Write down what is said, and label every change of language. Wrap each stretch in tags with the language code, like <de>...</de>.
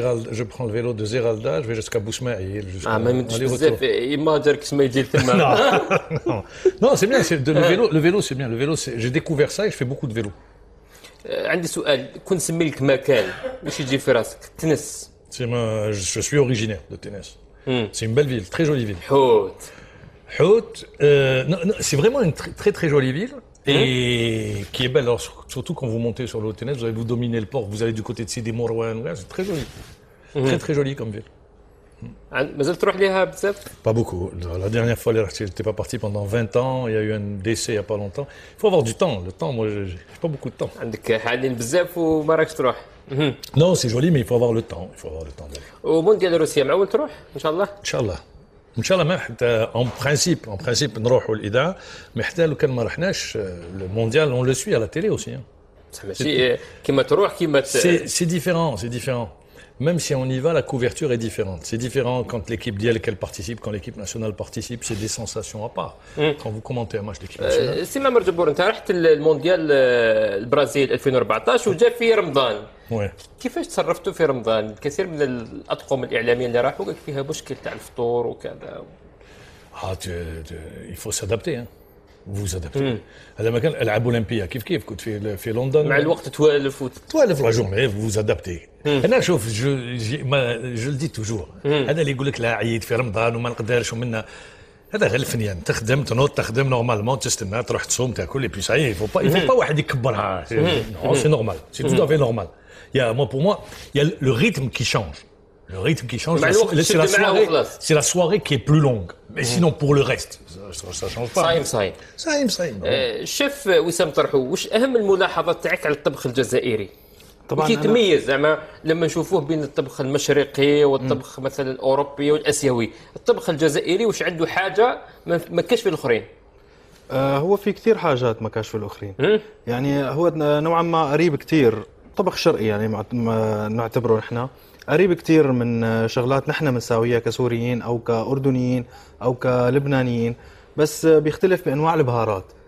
<fr>Je prends le vélo de Zeralda, je vais jusqu'à Bousmaïl.</fr> <ar>ما يمدش بزاف يماجر كيما يجي تما.</ar> <fr>Non, c'est bien. Le vélo, c'est bien. Le vélo, j'ai découvert ça et je fais beaucoup de vélo.</fr> <ar>عندي سؤال، كون نسمي لك مكان واش يجي في راسك؟ تنس.</ar> <fr>Je suis originaire de Ténès. C'est une belle ville, très jolie ville.</fr> <ar>حوت.</ar> <fr>Non, c'est vraiment une très très jolie ville. Et qui est belle, alors, surtout quand vous montez sur le Ténès, vous dominer le port, vous allez du côté de Sidi Mourouane, c'est très joli. Très très joli comme ville.</fr> <ar>مازال تروح ليها بزاف؟</ar> <fr>Pas beaucoup. La dernière fois, je n'étais pas parti pendant 20 ans, il y a eu un décès il n'y a pas longtemps. Il faut avoir du temps. Le temps, moi, j'ai pas beaucoup de temps.</fr> <ar>عندك حالين بزاف وما راكش تروح.</ar> <fr>Non, c'est joli, mais il faut avoir le temps. Il faut avoir le temps d'aller.</fr> <ar>ومونديال روسيا معول تروح ان شاء الله؟ ان شاء الله ما حتى</ar> <fr>en principe</fr> <ar>نروحوا للإذاعة، mais حتى لو كان ما رحناش المونديال</ar> <fr>on le suit à la télé aussi.</fr> <ar>ماشي كيما تروح كيما</ar> <fr>c'est différent. Même si on y va, la couverture est différente. C'est différent quand l'équipe d'IEL qu'elle participe, quand l'équipe nationale participe, c'est des sensations à part. Quand vous commentez un match d'équipe nationale.</fr> <ar>سي معمر جبور، انت رحت المونديال البرازيل 2014 وجا في رمضان. كيفاش تصرفتوا في رمضان؟ الكثير من الاطقم الاعلاميه اللي راحوا قال فيها مشكل تاع الفطور وكذا.</ar> <fr>Il faut s'adapter, hein. Vous vous adaptez.</fr> <ar>هذا ما كان العاب اولمبيه كيف كنت في لندن. مع الوقت توالف</ar> <fr>la journée, vous vous adaptez.</fr> <ar>انا شوف</ar> <fr>je le dis toujours.</fr> <ar>هذا اللي يقول لك لا عييت في رمضان وما نقدرش ومنا، هذا غير الفنيان. تخدم تخدم نورمالمون، تستنى تروح تصوم تاكل،</ar> <fr>et puis ça y est, il faut pas</fr> <ar>واحد يكبرها.</ar> <fr>Non, c'est normal, c'est tout à fait normal. Moi, pour moi, il y a le rythme qui change. Le rythme qui change,</fr> <ar>مع الوقت</ar> <fr>c'est la</fr> <ar>تشد معاه وخلاص.</ar> <fr>c'est la soirée qui est plus longue. Mais sinon, pour le reste, ça change pas.</fr> <ar>صايم صايم. الشيف وسام طرحو، واش اهم الملاحظات تاعك على الطبخ الجزائري؟ طبعا كي تميز زعما لما نشوفوه بين الطبخ المشرقي والطبخ مثلا الاوروبي والاسيوي، الطبخ الجزائري واش عنده حاجه ما كاش في الاخرين؟ هو في كثير حاجات ما كاش في الاخرين. يعني هو نوعا ما قريب كثير، طبخ شرقي يعني نعتبره نحن قريب كثير من شغلات نحن بنساويها كسوريين او كاردنيين او كلبنانيين، بس بيختلف بانواع البهارات.</ar>